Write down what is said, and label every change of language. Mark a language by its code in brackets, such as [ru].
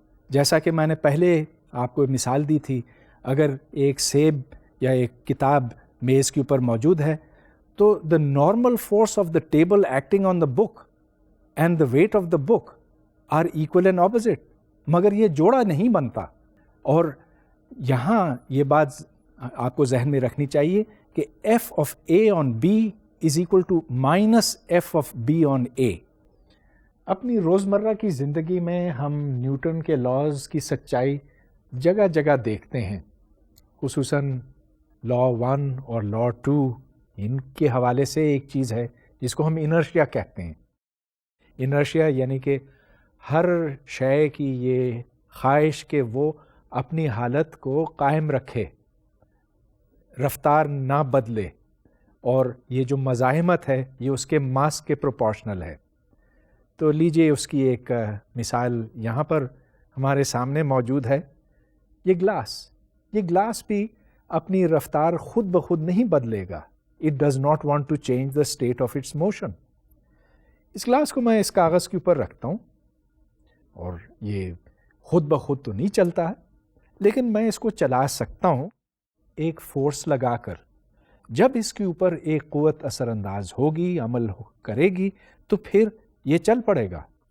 [ur] جیسا کہ میں نے پہلے آپ کو مثال دی تھی، اگر ایک سیب یا ایک کتاب میز کے اوپر موجود ہے تو [en] the normal force of the table acting on the book and the weight of the book are equal and opposite. [ur] مگر یہ جوڑا نہیں بنتا. اور یہاں یہ بات آپ کو ذہن میں رکھنی چاہیے کہ [en] F of A on B is equal to minus F of B on A. [ur] اپنی روزمرہ کی زندگی میں ہم نیوٹن کے لاز کی سچائی جگہ جگہ دیکھتے ہیں، خصوصاً لا 1 اور لا 2. ان کے حوالے سے ایک چیز ہے جس کو ہم انرشیا کہتے ہیں. انرشیا یعنی کہ ہر شے کی یہ خواہش کہ وہ اپنی حالت کو قائم رکھے، رفتار نہ بدلے، اور یہ جو مزاحمت ہے یہ اس کے ماس کے پروپورشنل ہے. تو لیجئے اس کی ایک مثال یہاں پر ہمارے سامنے موجود ہے. یہ گلاس بھی اپنی رفتار خود بخود نہیں بدلے گا. [en] It does not want to change the state of its motion. [ur] اس glass کو میں اس کاغذ کے اوپر رکھتا ہوں اور یہ خود بخود تو نہیں چلتا ہے، لیکن میں اس کو چلا سکتا ہوں ایک فورس لگا کر. جب اس کے اوپر ایک قوت اثر انداز ہوگی، عمل کرے گی، تو پھر یہ چل پڑے گا.